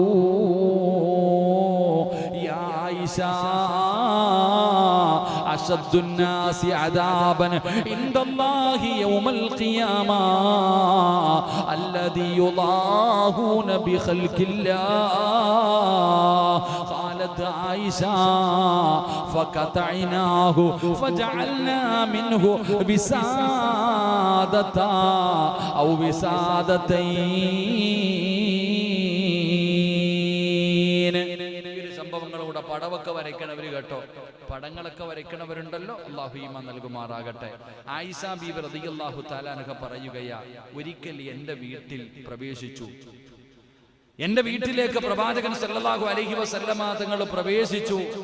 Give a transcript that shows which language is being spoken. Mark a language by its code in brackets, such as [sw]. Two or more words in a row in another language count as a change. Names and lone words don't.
[ar] يا عائشة أشد الناس عذابا عند الله يوم القيامة الذي يضاهون بخلق الله. قالت عائشة فقطعناه فجعلنا منه وسادة أو وسادتين. [ml] സംഭവങ്ങളോടെ പടവൊക്കെ വരയ്ക്കണവര് കേട്ടോ, പടങ്ങളൊക്കെ വരയ്ക്കണവരുണ്ടല്ലോ, അല്ലാഹു ഈമാൻ നൽകുമാറാകട്ടെ. ആയിഷ ബീബി [ar] رضي الله تعالى عنها [ml] പറയുകയാ, ഒരിക്കൽ എൻ്റെ വീട്ടിൽ പ്രവേശിച്ചു. എൻ്റെ വീട്ടിലേക്ക് പ്രവാചകൻ [ar] صلى الله عليه وسلم [ml] തങ്ങൾ പ്രവേശിച്ചു.